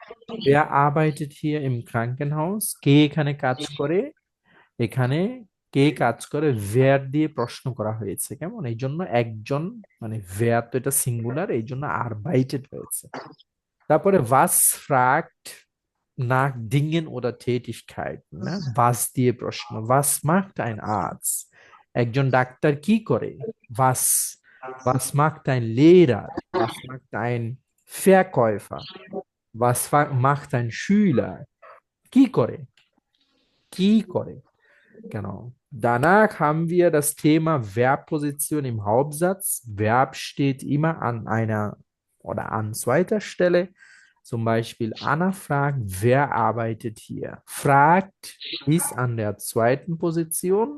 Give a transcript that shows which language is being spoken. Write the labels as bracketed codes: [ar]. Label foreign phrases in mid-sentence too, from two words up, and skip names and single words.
[de] wer arbeitet hier im Krankenhaus? [bn] কে এখানে কাজ করে? এখানে কে কাজ করে where দিয়ে প্রশ্ন করা হয়েছে, কেমন? এই জন্য একজন, মানে where তো এটা সিঙ্গুলার, এই জন্য arbeitet হয়েছে। [de] তারপরে was fragt nach Dingen oder Tätigkeiten, ne? [bn] Was দিয়ে প্রশ্ন, [de] was macht ein Arzt? [bn] একজন ডাক্তার কি করে? [de] Was, was macht ein Lehrer? Was macht ein Verkäufer? Was macht ein Schüler? [bn] কি করে? কি করে? [de] Genau. Danach haben wir das Thema Verbposition im Hauptsatz. Verb steht immer an einer oder an zweiter Stelle. Zum Beispiel Anna fragt, wer arbeitet hier? Fragt ist an der zweiten Position.